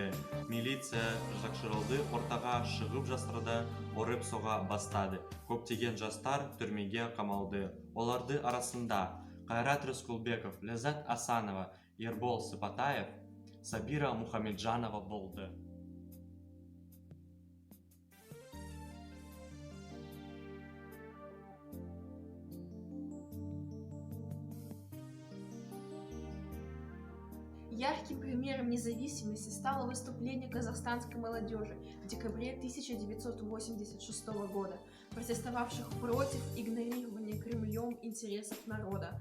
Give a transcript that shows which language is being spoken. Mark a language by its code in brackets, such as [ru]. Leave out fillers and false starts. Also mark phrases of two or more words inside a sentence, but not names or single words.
[kk] Милиция жақшырылды, ортаға шығып жастарды ұрып соға бастады. Көптеген жастар түрмеге қамалды. Оларды арасында Қайрат Рысқұлбеков, Ләззат Асанова, Ербол Сыпатаев, Сабира Мухамеджанова болды. [ru] Ярким примером независимости стало выступление казахстанской молодежи в декабре 1986 года, протестовавших против игнорирования Кремлем интересов народа.